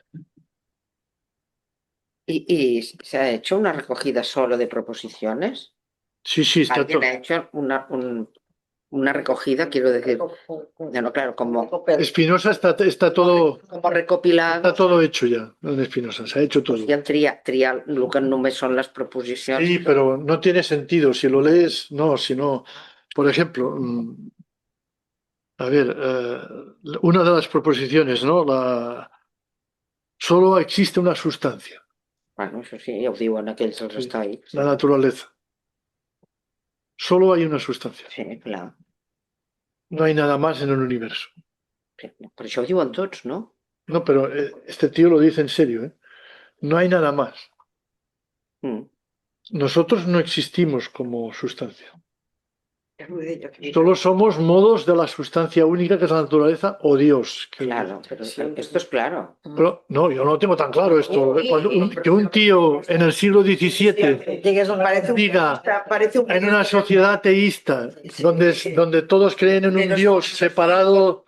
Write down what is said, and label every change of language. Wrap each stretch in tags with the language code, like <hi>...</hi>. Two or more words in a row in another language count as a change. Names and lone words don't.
<es>¿Y se ha hecho una recogida solo de proposiciones? Sí, está Alguien todo. ha hecho una recogida, quiero decir, no, claro, como Spinoza está todo recopilado, hecho ya, en Spinoza, se ha hecho todo.</es> <ca>i en triar el que només són les proposicions.</ca> <es>Sí, pero no tiene sentido. Si lo lees, no, si no. Por ejemplo, a ver, una de las proposiciones, ¿no? Solo existe una sustancia,</es> <ca>Bueno, això sí, ja ho diuen aquells dels</ca> <es>sí,</es> <ca>estoics.</ca> <es>la naturaleza. Solo hay una sustancia.</es> <ca>Sí, clar.</ca> <es>No hay nada más en el universo.</es> <ca>Per això ho diuen tots, no?</ca> <es>No, pero este tío lo dice en serio, ¿eh? No hay nada más. Mm. Nosotros no existimos como sustancia.</es> <ca>Ja ho deia, que</ca> <es>Solo somos modos de la sustancia única que es la naturaleza o Dios. Claro, pero esto es claro. Pero, no, yo no lo tengo tan claro esto. Que un tío en el siglo XVII diga en una sociedad ateísta donde todos creen en un Dios separado,</es>